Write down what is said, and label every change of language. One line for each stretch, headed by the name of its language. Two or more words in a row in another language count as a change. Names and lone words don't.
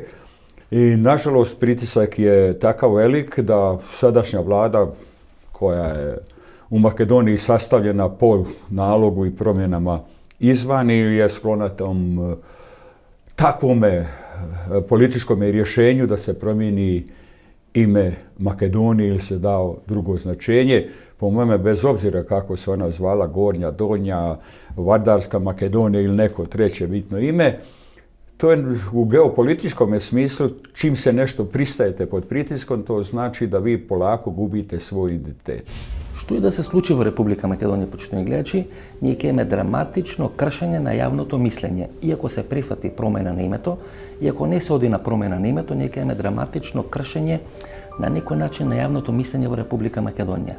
Croatian: I nažalost pritisak je takav velik da sadašnja vlada koja je u Makedoniji sastavljena po nalogu i promjenama izvani je sklona tom takvome političkom rješenju da se promijeni ime Makedonije ili se dao drugo značenje. Po mome, bez obzira kako se ona zvala, Gornja, Donja, Vardarska Makedonija ili neko treće bitno ime, to je u geopolitičkom smislu, čim se nešto pristajete pod pritiskom, to znači da vi polako gubite svoj identitet.
Macedonian: Што и да се случи во Република Македонија, почитувани гледачи, ние ќе имаме драматично кршење на јавното мислење. Иако се прифати промена на името, иако не се оди на промена на името, ние ќе имаме драматично кршење на некој начин на јавното мислење во Република Македонија.